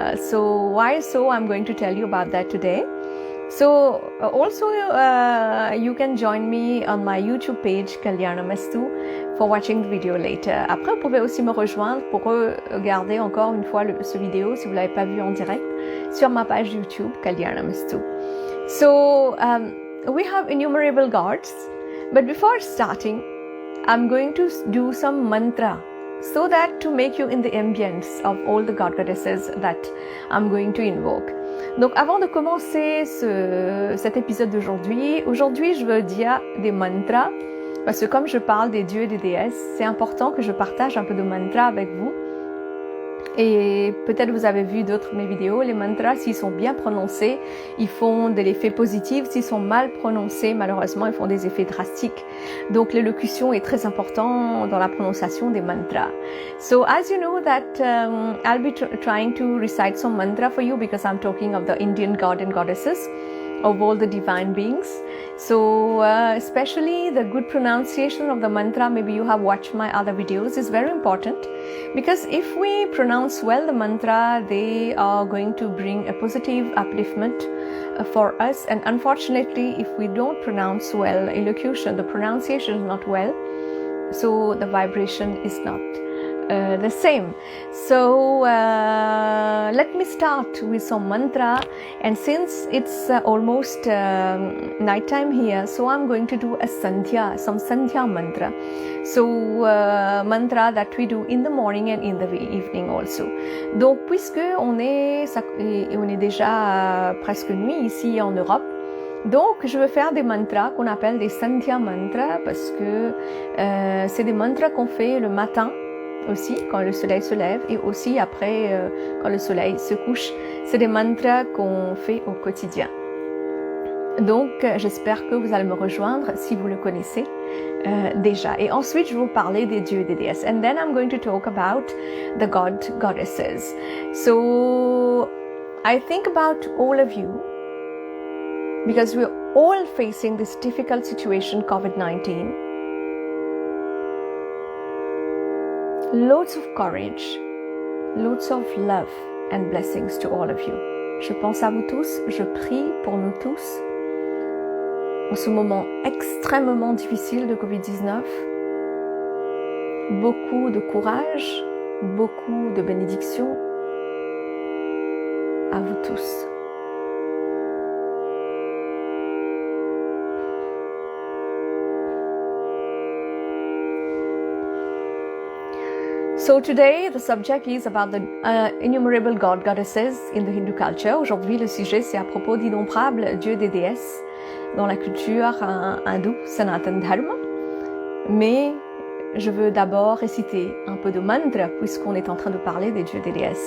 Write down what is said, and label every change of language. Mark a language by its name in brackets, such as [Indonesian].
[English] So why so, I'm going to tell you about that today. So also you can join me on my YouTube page Kalyanamastu for watching the video later. [French] Après, vous pouvez aussi me rejoindre pour regarder encore une fois ce vidéo si vous l'avez pas vu en direct sur ma page YouTube Kalyanamastu. [English] So we have innumerable gods, but before starting, I'm going to do some mantra, so that to make you in the ambience of all the goddesses that I'm going to invoke. [French] Donc avant de commencer cet épisode d'aujourd'hui, je veux dire des mantras, parce que comme je parle des dieux et des déesses, c'est important que je partage un peu de mantras avec vous. Et peut-être vous avez vu d'autres de mes vidéos, les mantras, s'ils sont bien prononcés, ils font de l'effet positif. S'ils sont mal prononcés, malheureusement, ils font des effets drastiques. Donc l'élocution est très importante dans la prononciation des mantras. [English] So as you know that I'll be trying to recite some mantra for you, because I'm talking of the Indian god and goddesses, of all the divine beings. So especially the good pronunciation of the mantra, maybe you have watched my other videos, is very important, because if we pronounce well the mantra, they are going to bring a positive upliftment for us. And unfortunately, if we don't pronounce well elocution, the pronunciation is not well, so the vibration is not the same. So let me start with some mantra, and since it's almost nighttime here, so I'm going to do some sandhya mantra. So mantra that we do in the morning and in the evening also. [French] Donc puisque on est déjà presque nuit ici en Europe, donc je vais faire des mantras qu'on appelle des sandhya mantras, parce que c'est des mantras qu'on fait le matin aussi quand le soleil se lève, et aussi après quand le soleil se couche. C'est des mantras qu'on fait au quotidien. Donc j'espère que vous allez me rejoindre si vous le connaissez déjà. Et ensuite je vais vous parler des dieux et des déesses. [English] And then I'm going to talk about the goddesses. So I think about all of you, because we're all facing this difficult situation, COVID-19. Loads of courage, loads of love and blessings to all of you. [French] Je pense à vous tous, je prie pour nous tous en ce moment extrêmement difficile de Covid-19. Beaucoup de courage, beaucoup de bénédictions à vous tous. [English] So today the subject is about the innumerable goddesses in the Hindu culture. [French] Aujourd'hui le sujet c'est à propos d'innombrables dieux et des déesses dans la culture hindoue Sanatan Dharma. Mais je veux d'abord réciter un peu de mantra puisqu'on est en train de parler des dieux et des déesses.